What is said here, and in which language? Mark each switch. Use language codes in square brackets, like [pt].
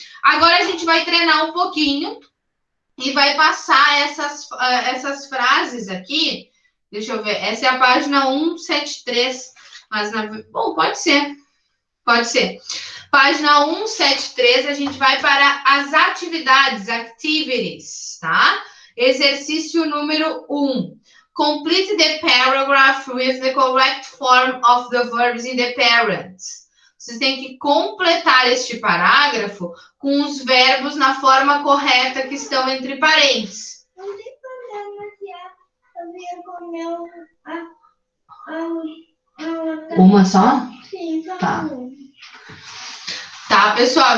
[pt] Agora a gente vai treinar um pouquinho e vai passar essas frases aqui. Deixa eu ver. Essa é a página 173. Mas bom, pode ser. Pode ser. Página 173, a gente vai para as atividades, activities, tá? Exercício número 1. [en] Complete the paragraph with the correct form of the verbs in the parents. [pt] Vocês têm que completar este parágrafo com os verbos na forma correta que estão entre parênteses. Não tem problema se eu comer Uma só? Sim, tá. Tá, pessoal?